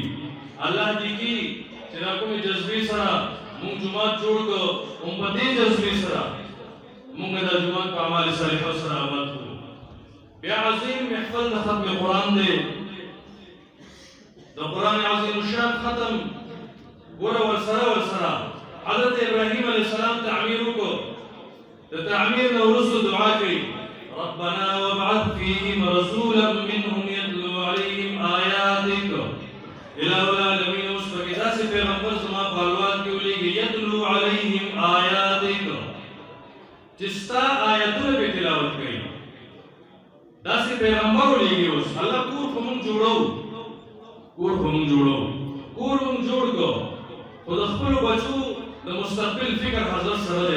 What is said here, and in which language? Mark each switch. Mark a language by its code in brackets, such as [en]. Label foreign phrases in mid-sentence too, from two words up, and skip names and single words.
[ps] الله دې کې چې دا کومې جذبې سره مونږ جومات جوړ کړو، هم په دې جذبې سره مونږ دا جومات په اعمال صالحو سره آباد کړو. بیا عظیم محفل د ختم قرآن دی، د قرآن عظیم الشان ختم ګوره ورسره حضرت ابراهیم [ar] علیه السلام [ps] تعمیر وکړو. د تعمیر نه وروسته دعا کوي [ar] ربنا وابعث فيهم رسولا منهم يتلو عليهم آياتك إله العالمين. [ps] اوس پکې داسې پیغمبر زما په الواد کې ولېږي [ar] يتلو عليهم آياتك [ps] چې ستا آیتونه به تلاوت کوي. داسې پیغمبر ولېږي. اوس الله کور خو موږ جوړو، کور موږ جوړ کړو، خو د خپلو بچو د مستقبل فکر حضرت سره دی.